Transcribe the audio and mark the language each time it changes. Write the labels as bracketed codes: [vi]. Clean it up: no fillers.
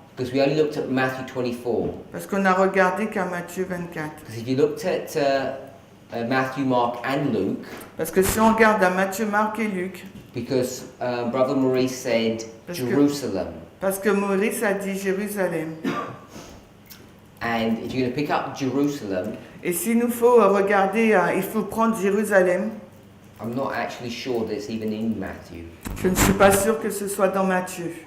[en] because we only looked at Matthew 24. [fr] parce qu'on a regardé qu'à Matthieu 24. [en] Because if you looked at Matthew, Mark, and Luke, [fr] Parce que si on regarde à Matthieu, Marc et Luc, [en] because Brother Maurice said [fr] Parce que- [en] Jerusalem, [fr] parce que Maurice a dit Jérusalem. [en] and if you're going to pick up Jerusalem, [fr] Et s'il nous faut regarder, il faut prendre Jérusalem. [en] I'm not actually sure that it's even in Matthew. [fr] Je ne suis pas sûre que ce soit dans Matthieu.